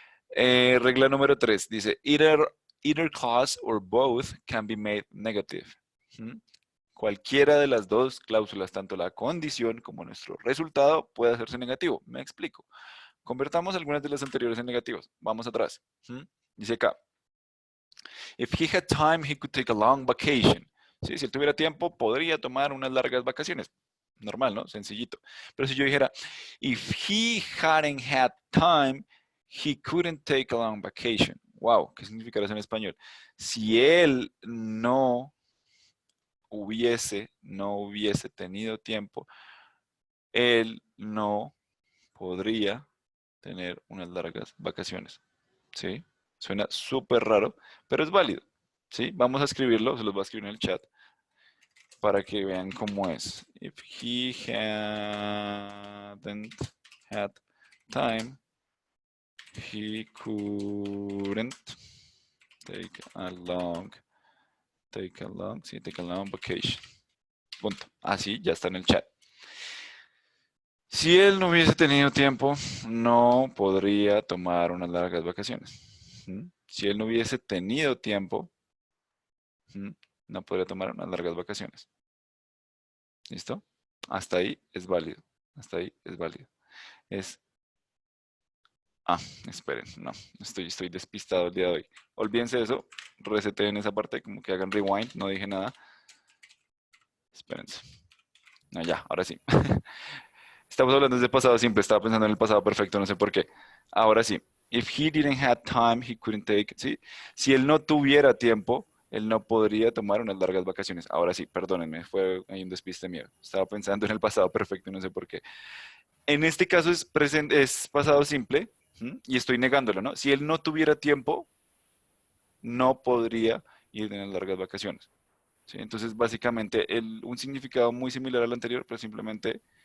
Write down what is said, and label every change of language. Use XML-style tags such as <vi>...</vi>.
<es>Regla número 3, dice,</es> <en>either clause or both can be made negative. ¿Mm?</en> <es>Cualquiera de las dos cláusulas, tanto la condición como nuestro resultado, puede hacerse negativo. Me explico. Convertamos algunas de las anteriores en negativas. Vamos atrás. ¿Mm? Dice acá,</es> <en>if he had time, he could take a long vacation.</en> <es>¿Sí? Si él tuviera tiempo, podría tomar unas largas vacaciones. Normal, ¿no? Sencillito. Pero si yo dijera,</es> <en>if he hadn't had time, he couldn't take a long vacation.</en> <es>Wow, ¿qué significará eso en español? Si él no hubiese tenido tiempo, él no podría tener unas largas vacaciones. ¿Sí? Suena súper raro, pero es válido. ¿Sí? Vamos a escribirlo, se los voy a escribir en el chat para que vean cómo es.</es> <en>If he hadn't had time, he couldn't take a long, take a long vacation.</en> <es>Punto. Así ya está en el chat. Si él no hubiese tenido tiempo, no podría tomar unas largas vacaciones. ¿Mm? Si él no hubiese tenido tiempo, no podría tomar unas largas vacaciones. ¿Listo? Hasta ahí es válido. Hasta ahí es válido. Esperen, no, estoy despistado el día de hoy. Olvídense de eso, reseteen esa parte, como que hagan rewind, no dije nada. Espérense. No, ya, ahora sí. Estamos hablando desde pasado simple, estaba pensando en el pasado perfecto, no sé por qué. Ahora sí.</es> <en>If he didn't have time, he couldn't take, ¿sí?</en> <es>Si él no tuviera tiempo, él no podría tomar unas largas vacaciones. Ahora sí, perdónenme, fue ahí un despiste mío. Estaba pensando en el pasado perfecto, no sé por qué. En este caso es pasado simple, y estoy negándolo, ¿no? Si él no tuviera tiempo, no podría ir en las largas vacaciones. ¿Sí? Entonces, básicamente, un significado muy similar al anterior, pero simplemente</es>